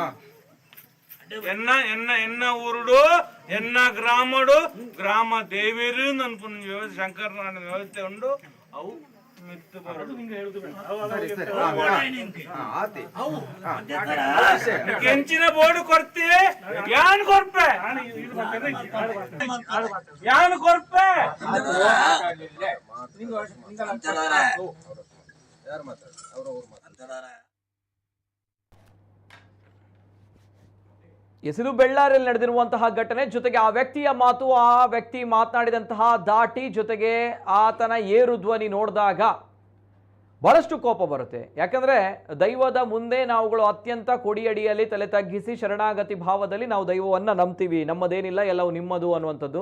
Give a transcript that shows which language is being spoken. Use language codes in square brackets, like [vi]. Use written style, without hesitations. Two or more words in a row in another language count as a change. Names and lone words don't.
[tcy] ಎನ್ನ ಊರುಡು ಎನ್ನ ಗ್ರಾಮಡು ಗ್ರಾಮ ದೇವೇರು ಅನ್ಪುನ ವ್ಯವಸ್ಥೆ ಶಂಕರನಾರಾಯಣ ವ್ಯವಸ್ಥೆ ಉಂಡು ಅವು ಮಿತ್ತು ಬರೋದು ಕೆಂಚಿನ ಬೋರ್ಡು ಕೊರ್ತಿ ಯಾನ್ ಕೊರ್ಪೆ ಯಾನ್ ಕೊರ್ಪೆ [kn] ಎಸಿದು ಬೆಳ್ಳಾರಿಯಲ್ಲಿ ನಡೆದಿರುವಂತಹ ಘಟನೆ ಜೊತೆಗೆ ಆ ವ್ಯಕ್ತಿಯ ಮಾತು, ಆ ವ್ಯಕ್ತಿ ಮಾತನಾಡಿದಂತಹ ದಾಟಿ, ಜೊತೆಗೆ ಆತನ ಏರು ಧ್ವನಿ ನೋಡಿದಾಗ ಬಹಳಷ್ಟು ಕೋಪ ಬರುತ್ತೆ. ಯಾಕಂದ್ರೆ ದೈವದ ಮುಂದೆ ನಾವುಗಳು ಅತ್ಯಂತ ಕೊಡಿಯಡಿಯಲ್ಲಿ ತಲೆ ತಗ್ಗಿಸಿ ಶರಣಾಗತಿ ಭಾವದಲ್ಲಿ ನಾವು ದೈವವನ್ನು ನಂಬ್ತೀವಿ, ನಮ್ಮದೇನಿಲ್ಲ ಎಲ್ಲವೂ ನಿಮ್ಮದು ಅನ್ನುವಂಥದ್ದು.